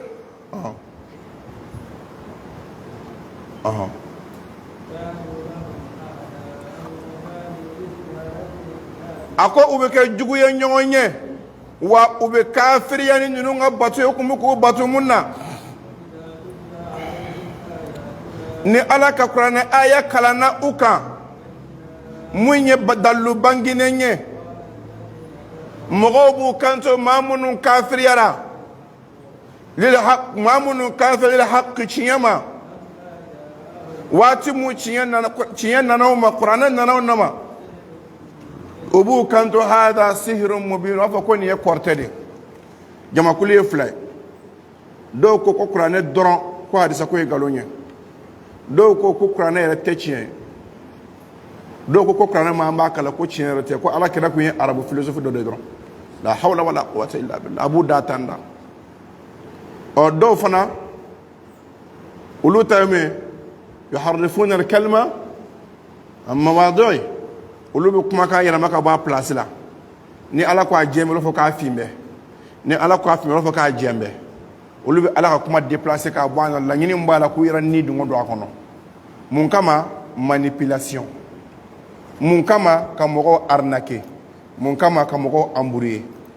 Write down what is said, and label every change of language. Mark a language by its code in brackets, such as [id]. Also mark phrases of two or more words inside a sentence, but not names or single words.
[bm] a ko u bɛ kɛ jugu ye ɲɔgɔn ye wa u bɛ kafiriya ni ninnu ka bato ye u tun bɛ k'u bato mun na ni ala ka kuranɛ aya kalanna u kan mun ye dalilu banginen ye mɔgɔw b'u kanto maa minnu kafiriyara maa minnu kafiriyara haki tiɲɛ ma waati mun tiɲɛ nana u ma kuranɛ nana u ma u b'u kanto hada sihirun mubin u b'a fɔ ko nin ye kɔrɔtɛ de jamakulu ye 2 ye dɔw ko ko kuranɛ dɔrɔn ko hadisa ko ye nkalon ye dɔw ko ko kuranɛ yɛrɛ tɛ tiɲɛ ye dɔw ko ko kuranɛ ma an b'a kala ko tiɲɛ yɛrɛ tɛ ko ala kira kun ye arabu philosophe dɔ de dɔrɔn [ar] لا حول ولا قوة إلا بالله [bm] a b'u da tan da dɔw fana olu ta ye min ye [ar] يحرفون الكلمة عن مواضع [bm] olu bɛ kumakan yɛlɛma ka bɔ a place la ni ala ko a jɛn bɛ olu fɔ k'a fin bɛ ni ala ko a fin bɛ olu fɔ k'a jɛn bɛ olu bɛ ala ka kuma déplacer k'a bɔ a la laɲini min b'a la k'u yɛrɛ ni dungo don a kɔnɔ mun kama manipulation mun kama ka mɔgɔw arnaquer mun kama ka mɔgɔw embrouiller